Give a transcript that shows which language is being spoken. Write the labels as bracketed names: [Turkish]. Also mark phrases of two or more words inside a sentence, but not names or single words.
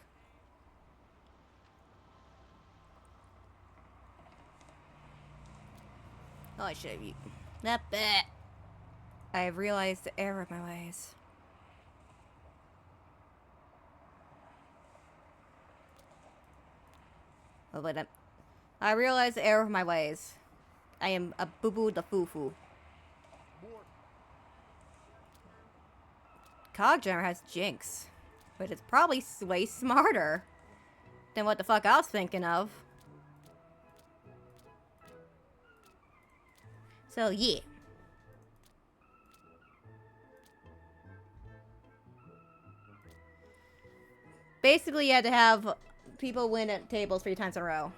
[English] Oh, I should have eaten. Not bad. I have realized the error of my ways. Oh, but I realized the error of my ways. I am a boo-boo the foo-foo. Cogjammer has Jinx, but it's probably way smarter than what the fuck I was thinking of. So, yeah. Basically, you had to have people win at tables 3 times in a row.